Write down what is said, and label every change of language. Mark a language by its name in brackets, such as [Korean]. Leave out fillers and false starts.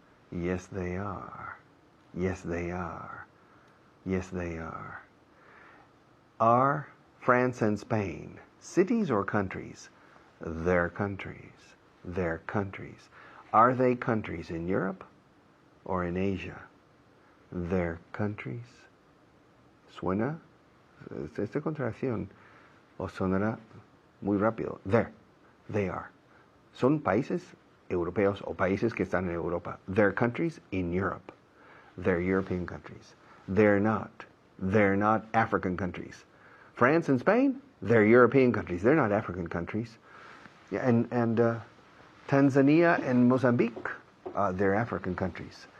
[English] Yes, they are. Yes, they are. Yes, they are. Are France and Spain cities or countries? They're countries. They're countries. Are they countries in Europe or in Asia? They're countries. [Spanish] ¿Suena? Esta contracción os sonará muy rápido. [English] There. They are. [Spanish] Son países europeos o países que están en Europa. [English] They're countries in Europe. They're European countries. They're not. They're not African countries. France and Spain, they're European countries. They're not African countries. Yeah, and Tanzania and Mozambique, they're African countries.